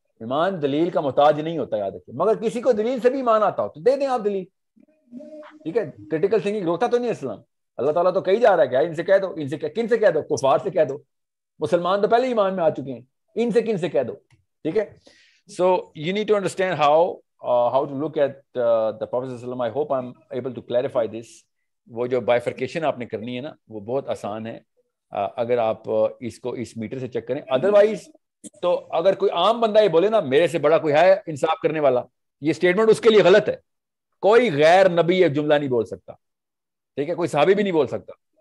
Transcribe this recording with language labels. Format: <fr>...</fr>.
<ur>ایمان دلیل کا محتاج نہیں ہوتا, یاد رکھیے. مگر کسی کو دلیل سے بھی ایمان آتا ہو تو دے دیں آپ دلیل, ٹھیک ہے. کریٹیکل تھنکنگ روکتا تو نہیں اسلام. اللہ تعالیٰ تو کہی جا رہا ہے کہ ان سے کہہ دو, ان سے کن سے کہہ دو, کفار سے کہہ دو. مسلمان تو پہلے ایمان میں آ چکے ہیں, ان سے کن سے کہہ دو, ٹھیک ہے.</ur> <en>So you need to understand how to look at the Prophet صلی اللہ علیہ وسلم. I hope I'm able to clarify this.</en> <ur>وہ جو bifurcation آپ نے کرنی ہے نا وہ بہت آسان ہے اگر آپ اس کو اس میٹر سے چیک کریں. ادروائز تو اگر کوئی عام بندہ یہ بولے نا میرے سے بڑا کوئی ہے انصاف کرنے والا, یہ اسٹیٹمنٹ اس کے لیے غلط ہے. کوئی غیر نبی یہ جملہ نہیں بول سکتا, ٹھیک ہے. کوئی صحابی بھی نہیں بول سکتا.</ur>